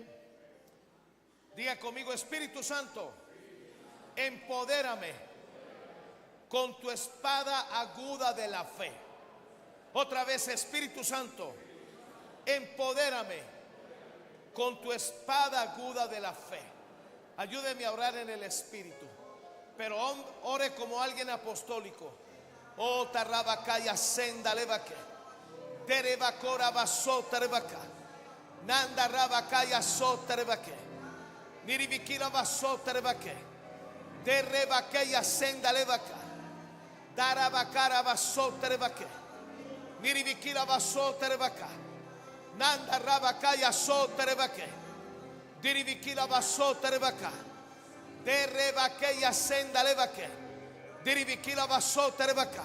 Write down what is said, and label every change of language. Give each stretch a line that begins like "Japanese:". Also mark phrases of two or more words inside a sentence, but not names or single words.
Spanish: Diga conmigo: Espíritu Santo, empodérame con tu espada aguda de la fe. Otra vez: Espíritu Santo, empodérame con tu espada aguda de la fe. Ayúdeme a orar en el Espíritu, pero ore como alguien apostólico. Oh, tarrabacaya senda levaque, terebacora basota rebaca, nanda rabacaya sota rebaque, niribikira basota rebaque, terebaqueya senda levaca, darabacara basota rebaque, niribikira basota rebaca, nanda rabacaya sota rebaque, diribikira basota rebaca, terebaqueya senda levaque, diribikira basota rebaca.